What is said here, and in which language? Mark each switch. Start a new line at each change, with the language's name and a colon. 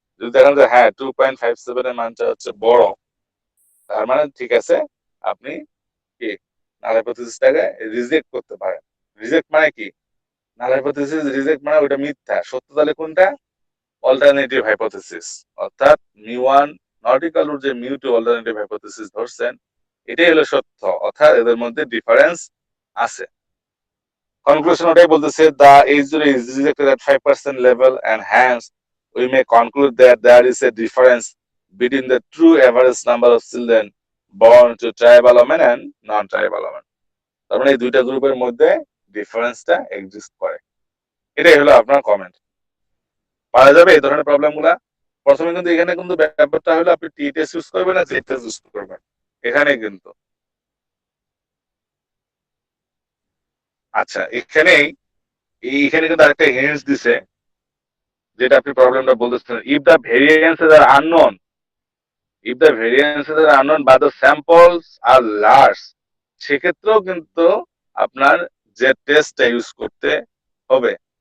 Bangla: যদি দেখেন যে হ্যাঁ 2.57 এর মানটা হচ্ছে বড়, তার মানে ঠিক আছে, আপনি কি নাল হাইপোথিসিসটাকে রিজেক্ট করতে পারেন। রিজেক্ট মানে কি, নাল হাইপোথিসিস রিজেক্ট মানে ওটা মিথ্যা, সত্য তাহলে কোনটা, অল্টারনেটিভ হাইপোথিসিস, অর্থাৎ মিউ1 নট ইকুয়াল টু যে মিউ2 অল্টারনেটিভ হাইপোথিসিস ধরছেন এটাই হলো সত্য, অর্থাৎ এদের মধ্যে ডিফারেন্স আছে। কনক্লুশন ওটাই বলতেছে,
English: the H0 is rejected at 5% level and hence we may conclude that there is a difference between the true average number of children born to tribal women and non-tribal women.
Bangla: তার মানে এই দুইটা গ্রুপের মধ্যে ডিফারেন্সটা exist করে। এটাই হলো আপনার কমেন্ট। পারা যাবে এই ধরনের প্রবলেম গুলা। প্রথমে কিন্তু এখানে কিন্তু ব্যাপারটা হলো আপনি টি টেস্ট ইউজ করবেন না জেড টেস্ট ইউজ করবেন, এখানে কিন্তু আচ্ছা এখানেই এইখানে কিন্তু আরেকটা হিন্টস দিছে, যেটা আপনি প্রবলেমটা বলতেছেন,
English: if the variances are unknown, if the variances are unknown but the samples are large,
Bangla: সেক্ষেত্রেও কিন্তু আপনার যে টেস্টটা ইউজ করতে হবে।